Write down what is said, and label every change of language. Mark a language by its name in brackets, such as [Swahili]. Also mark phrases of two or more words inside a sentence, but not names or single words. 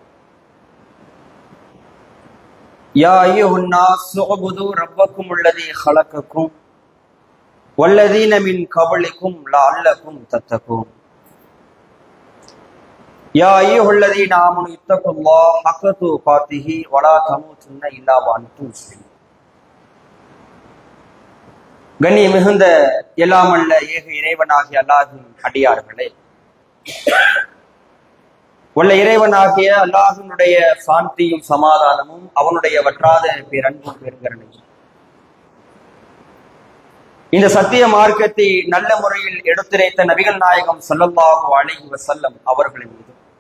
[Arabic] يا أيها الناس اعبدوا ربكم الذي خلقكم والذين من قبلكم لعلكم تتقون. يا أيها الذين آمنوا اتقوا الله حق تقاته ولا تموتن إلا وأنتم مسلمون. [Tamil] கண்ணிய மிகுந்த எல்லாமல்ல ஏக இறைவனாகிய அல்லாஹின் அடியார்களே, உள்ள இறைவனாகிய அல்லாஹினுடைய சாந்தியும் சமாதானமும் அவனுடைய வற்றாத பேரன்பும் பெருங்கருணையும் இந்த சத்திய மார்க்கத்தை நல்ல முறையில் எடுத்துரைத்த நபிகள் நாயகம் [Arabic] صلى الله عليه وسلم [Tamil] அவர்களின் மீது,